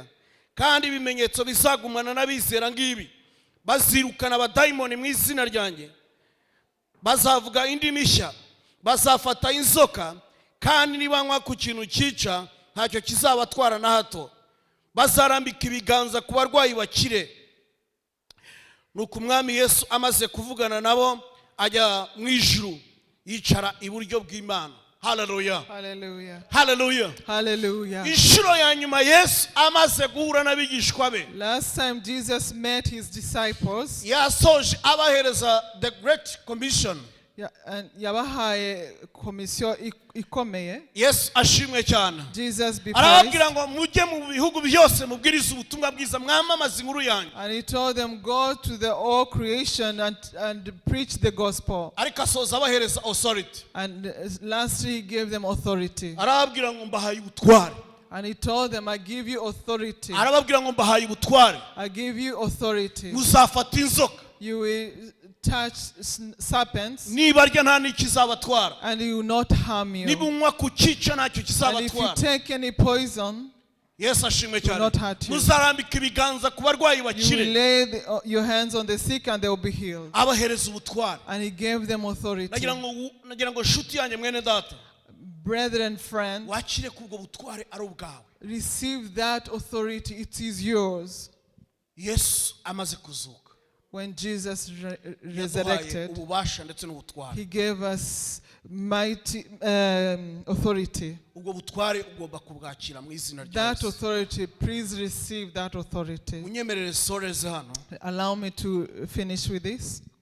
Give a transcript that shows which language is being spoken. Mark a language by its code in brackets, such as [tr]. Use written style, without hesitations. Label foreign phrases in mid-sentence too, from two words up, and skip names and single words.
[rw] Kandi ibimenyetso bizagumana n'abizera ngibi: bazirukana abadayimoni mu izina ryanjye, bazavuga indimi nshya, bazafata inzoka, kandi nibanywa ku kintu cyica ntacyo kizabatwara na hato, bazarambika ibiganza ku barwayi bakire. Nuko umwami Yesu amaze kuvugana nabo ajya mu ijuru, yicara iburyo bw'Imana. Hallelujah. Hallelujah. Hallelujah. Hallelujah. Inshuro ya nyuma Yesu amaze guhura n'abigishwa be, [en] last time Jesus met his disciples, [rw] yasoje abahereza [en] the Great Commission. [rw] yabahaye komisiyo ikomeye. Yesu ashimwe cyane. [en] Jesus be praised. [rw] Arababwira ngo mujye mu bihugu byose mubwirize ubutumwa bwiza, mwamamaze inkuru yanyu. [en] And he told them, go to the all creation and preach the gospel. [rw] Ariko asoza abahereza authority. [en] And lastly he gave them authority. [rw] Arababwira ngo mbahaye ubutware. [en] And he told them, I give you authority. [rw] Arababwira ngo mbahaye ubutware. [en] I give you authority. [rw] Muzafata inzoka. [en] You will touch serpents, and he will not harm you. And if you take any poison, yes, it will not hurt you. You will lay your hands on the sick and they will be healed. And he gave them authority. Brethren and friends, receive that authority. It is yours. Yes, [rw] amaze kuzuka. [en] When Jesus resurrected, he gave us mighty authority. That authority, please receive that authority. Allow me to finish with this.